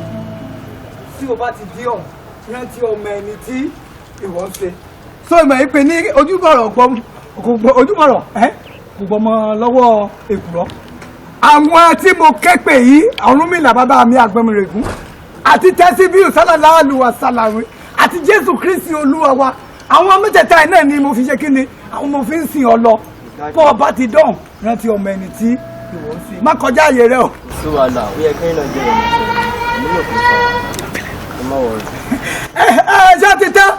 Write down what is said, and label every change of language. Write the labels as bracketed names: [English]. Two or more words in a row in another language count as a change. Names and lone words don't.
[Yoruba] Tí o bá ti dí ọ̀hún, rántí ọmọ ẹni tí ìwọ ń ṣe. Sọ ìmọ̀ yìí pé ní ojúbọ̀rọ̀ kò gbọmọ lọ́wọ́ èkùrọ́. Àwọn tí mo kẹ́pè yìí, Ọ̀rúnmìlà bàbá mi Àgbọ̀nmìrègún, àti Tẹ́síbíù [Arabic] صلى الله عليه وسلم, [Yoruba] àti Jésù Kristi Olúwa wa. Àwọn mẹ́tẹ̀ẹ̀ta náà ni mo fi ṣe kí ni, àwọn mo fi ń sìn ọ lọ. Bọ́ ọ bá ti dán, rántí ọmọ ẹni tí ìwọ ń ṣe. Má kọjá àyè rẹ o. Sí wàhálà, ó yẹ kẹ́yìn náà jẹ́ ìrìnàjò. Ẹ má wọ̀rọ̀. Ṣé ti tán?